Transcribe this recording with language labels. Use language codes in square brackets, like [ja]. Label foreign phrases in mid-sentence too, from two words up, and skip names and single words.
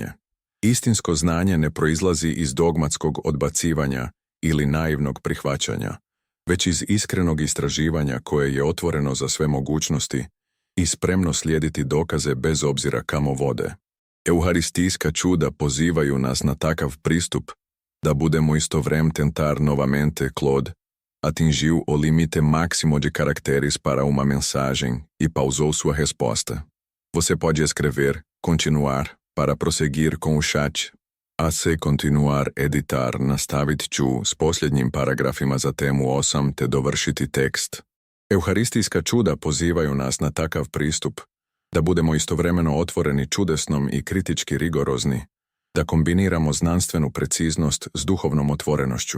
[hr] Istinsko znanje ne proizlazi iz dogmatskog odbacivanja ili naivnog prihvaćanja, već iz iskrenog istraživanja koje je otvoreno za sve mogućnosti i spremno slijediti dokaze bez obzira kamo vode. Euharistijska čuda pozivaju nas na takav pristup da budemo istovrem [pt] tentar novamente Claude atingiu o limite máximo de caracteres para uma mensagem e pausou sua resposta. Você pode escrever, continuar, para prosseguir com o chat. [hr] A se [pt] continuar editar [hr] nastavit ću s posljednjim paragrafima za temu 8 te dovršiti tekst. Euharistijska čuda pozivaju nas na takav pristup, da budemo istovremeno otvoreni čudesnom i kritički rigorozni, da kombiniramo znanstvenu preciznost s duhovnom otvorenošću.